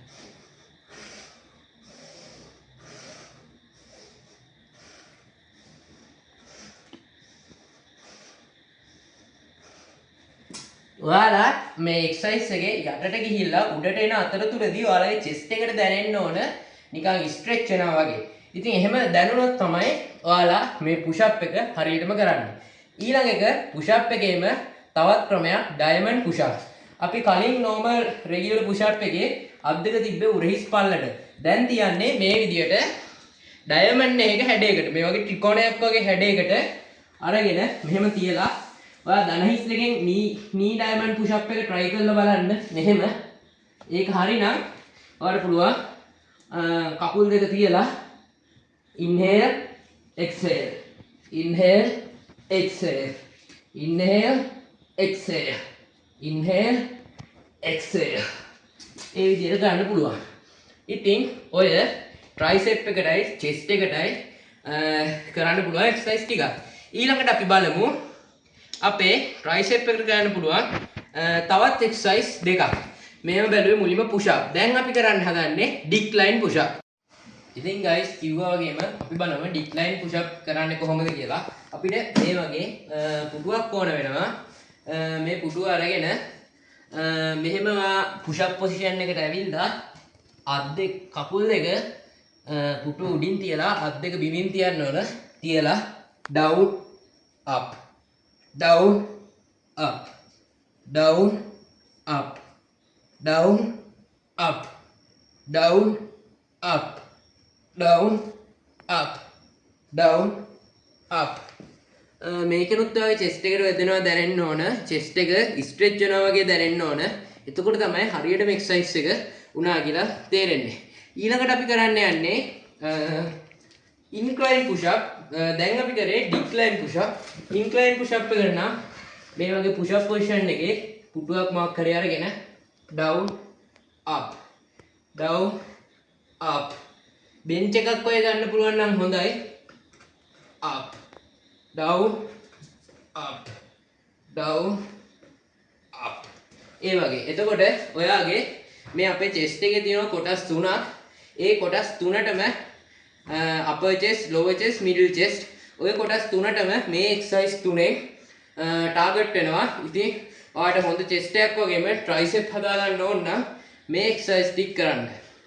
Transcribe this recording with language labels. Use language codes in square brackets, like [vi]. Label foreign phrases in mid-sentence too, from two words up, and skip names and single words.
[si] ඔයාලා මේ එක්සර්සයිස් එකේ යටට ගිහිල්ලා උඩට එන අතරතුරදී ඔයාලගේ chest එකට දැනෙන්න ඕන නිකන් ස්ට්‍රෙච් වෙනවා වගේ. ඉතින් එහෙම දැනුණොත් තමයි ඔයාලා මේ [en] push up [si] එක හරියටම කරන්නේ. ඊළඟ එක [en] push up [si] එකේම තවත් ක්‍රමයක් [en] diamond push up. [si] අපි කලින් [en] normal regular push up [si] එකේ අත් දෙක තිබ්බේ උරහිස් පල්ලට. දැන් තියන්නේ මේ විදියට diamond එක හැඩයකට. මේ වගේ ත්‍රිකෝණයක් වගේ හැඩයකට අරගෙන මෙහෙම තියලා ඔයා දන හිස් දෙකෙන් [en] knee diamond push up [si] එක try කරලා බලන්න. මෙහෙම ඒක හරිනම් ඔයාලට පුළුවන් කකුල් දෙක තියලා [en] inhale exhale inhale exhale inhale exhale inhale exhale [si] ඒ විදිහට ගන්න පුළුවන්. ඉතින් ඔය tricep එකටයි chest එකටයි කරන්න පුළුවන් exercise ටිකක්. ඊළඟට අපි බලමු අපේ tricep එකට කරන්න පුළුවන් තවත් exercise දෙකක්. මේව බැලුවේ මුලින්ම [en] push up. [si] දැන් අපි කරන්න හදන්නේ [en] decline push up. [si] ඉතින් guys කිව්වා වගේම අපි බලමු [en] decline push up [si] කරන්නේ කොහොමද කියලා. අපිට මේ වගේ පුටුවක් ඕන වෙනවා. මේ පුටුව අරගෙන මෙහෙම [en] push up position [si] එකට ඇවිල්ලා අත් දෙක කකුල් දෙක පුටුව උඩින් තියලා අත් දෙක බිමින් තියන්න ඕන. තියලා [en] down up down up down up down up down up down up down up [si] මේකෙනුත් ඔය chest එකට වැදෙනවා දැනෙන්න ඕන. chest එක stretch වෙනවා වගේ දැනෙන්න ඕන. එතකොට තමයි හරියටම exercise එක උනා කියලා තේරෙන්නේ. ඊළඟට අපි කරන්න යන්නේ [en] incline push up. [si] දැන් අපි කරේ [en] decline push up. incline push up [si] එක නම් මේ වගේ [en] push up position [si] එකේ පුටුවක් මාක් කරේ අරගෙන [en] down up down up bench [si] එකක් ඔය ගන්න පුළුවන් නම් හොඳයි. [en] up down up down up [si] ඒ වගේ. එතකොට ඔයාගේ මේ අපේ chest එකේ තියෙන කොටස් තුනක්. ඒ කොටස් තුනටම [en] upper chest, lower chest, middle chest [si] ඔය කොටස් තුනටම මේ exercise තුනේ target වෙනවා. ඉතින් ඔයාලට හොඳ chest එකක් වගේම tricep හදා ගන්න ඕන නම් මේ exercise ටික කරන්න.